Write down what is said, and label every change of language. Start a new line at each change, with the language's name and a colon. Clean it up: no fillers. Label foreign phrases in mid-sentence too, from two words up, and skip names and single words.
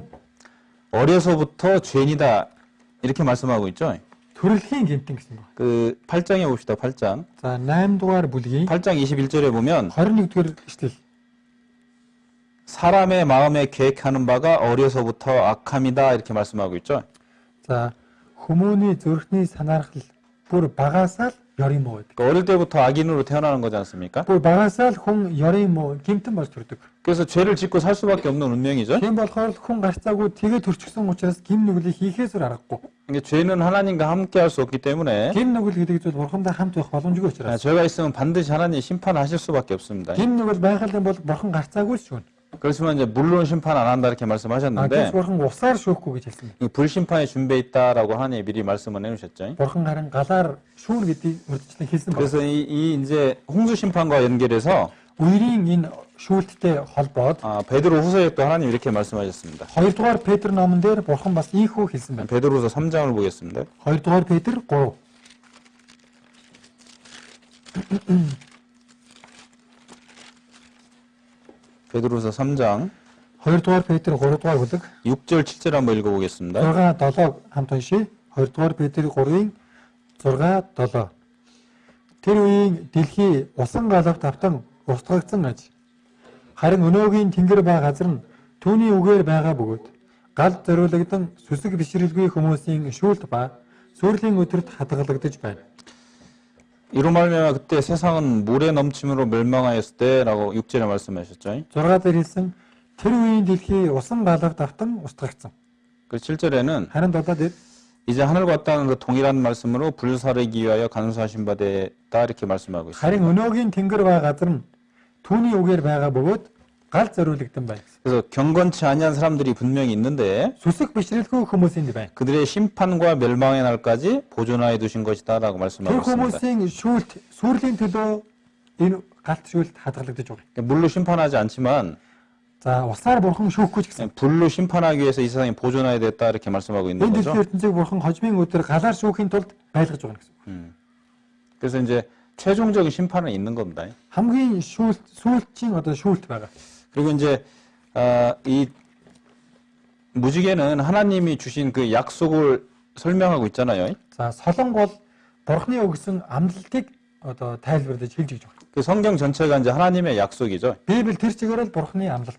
Korean: 어려서부터 죄인이다 이렇게 말씀하고 있죠.
Mongolian: төрөлхийн гэмтэн гэсэн байна.
Korean: 그 8장에 봅시다. 8장.
Mongolian: За 8 дугаар бүлгийн
Korean: 8장 21절에 보면
Mongolian: 21-р эшлэл.
Korean: 사람의 마음에 계획하는 바가 어려서부터 악함이다 이렇게 말씀하고 있죠.
Mongolian: За хүмүүний зүрхний санаархал бүр багасаа л ёрын муу гэдэг.
Korean: 그러니까 어릴 때부터 악인으로 태어나는 거지 않습니까?
Mongolian: Бүр багасаа л хүн ёрын муу гэмтэн болж төрдөг.
Korean: 그래서 죄를 짓고 살 수밖에 없는 운명이죠.
Mongolian: Тийм болохоор л хүн гарцаагүй тэгээ төрчихсөн учраас гим нүглийг хийхээсээр аргагүй.
Korean: 이게 죄는 하나님과 함께 할 수 없기 때문에
Mongolian: Гим нүгэл гэдэг зүйл бурхантай хамт байх боломжгүй учраас.
Korean: 죄가 있으면 반드시 하나님 심판하실 수밖에 없습니다.
Mongolian: Гим нүгэл байх юм бол бурхан гарцаагүй л шүүн.
Korean: 그렇지만 이제 물론 심판 안 한다 이렇게 А 말씀하셨는데
Mongolian: гэвч бурхан усаар шүүхгүй гэж хэлсэн.
Korean: 이 불심판이 준비해 있다라고 하나님이 미리 말씀을 해주셨죠.
Mongolian: Бурхан харин галаар шүүн гэдгийг урьдчилан хэлсэн байна.
Korean: 그래서 이 이제 홍수 심판과 연결해서
Mongolian: Үерийн энэ шүүлттэй холбоод
Korean: 베드로 후서에 또 하나님 이렇게 말씀하셨습니다.
Mongolian: 2 дугаар Петр номон дээр бурхан бас ийхүү хэлсэн байна.
Korean: 베드로후서 3장을 보겠습니다.
Mongolian: 2 дугаар Петр 3.
Korean: 베드로후서 3장
Mongolian: 2 дугаар Петр 3 дугаар бүлэг
Korean: 6절 7절 한번 읽어보겠습니다.
Mongolian: 6 7 хамт уншия. 2 дугаар Петр 3-ын 6 7. Тэр үеийн дэлхий усан галавт автан устгагдсан аж. Харин өнөөгийн тэнгэр ба газар нь түүний үгээр байгаа бөгөөд гал зориулагдсан сүсэг бишрэлгүй хүмүүсийн шүүлт ба сүрлийн өдөрт хадгалагдаж байна.
Korean: 이로 말미암아 그때 세상은 물의 넘침으로 멸망하였을 때라고 6절에 말씀하셨죠.
Mongolian: 6 дээр хэлсэн тэр үеийн дэлхий усан галавт автан устгагдсан.
Korean: 그 7절에는
Mongolian: Харин 7 дээр
Korean: 이제 하늘과 땅은 그 동일한 말씀으로 불사르기 위하여 간수하신 바 되다 이렇게 말씀하고 있습니다.
Mongolian: харин өнөөгийн тэнгэр ба газар нь түүний үгээр байгаа бөгөөд гал зориулагдсан байна.
Korean: 그래서 경건치 아니한 사람들이 분명히 있는데
Mongolian: Сүсэг бишрэлгүй хүмүүс энд байна.
Korean: 그들의 심판과 멸망의 날까지 보존하여 두신 것이다라고
Mongolian: Тэр
Korean: 말씀하고 있습니다.
Mongolian: хүмүүсийн шүүлт сүрлийн төлөө энэ галт шүүлт хадгалагдаж байгаа.
Korean: 그러니까 물로 심판하지 않지만
Mongolian: За усаар бурхан шүүхгүй ч гэсэн.
Korean: 불로 심판하기 위해서 이 세상에 보존하야 됐다 이렇게 말씀하고 있는
Mongolian: Энэ
Korean: 거죠.
Mongolian: дэлхийн ертөнцийг бурхан хожмын өдөр галаар шүүхийн тулд байлгаж байгаа гэсэн.
Korean: 그래서 이제 최종적인 심판은 있는 겁니다.
Mongolian: хамгийн сүүлчийн одоо шүүлт байгаа.
Korean: 그리고 이제 이 무지개는 하나님이 주신 그 약속을 설명하고 있잖아요.
Mongolian: За солонг бол бурханы өгсөн амлалтыг одоо тайлбарлаж хэлж өгч байгаа.
Korean: 그 성경 전체가 이제 하나님의 약속이죠.
Mongolian: Библи тэр чигээр л бурханы амлалт.